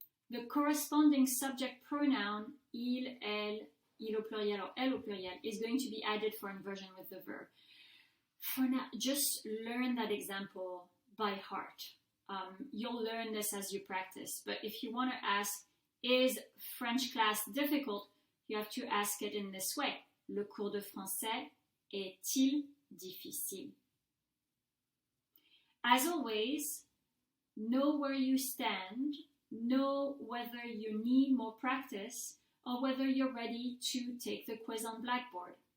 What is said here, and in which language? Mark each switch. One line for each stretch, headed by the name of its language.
English: The corresponding subject pronoun, il, elle,
French: il au pluriel
English: or
French: elle au pluriel,
English: is going to be added for inversion with the verb. For now, just learn that example by heart. You'll learn this as you practice, but if you want to ask, is French class difficult? You have to ask it in this way.
French: Le cours de français est-il difficile?
English: As always, know where you stand, know whether you need more practice, or whether you're ready to take the quiz on Blackboard.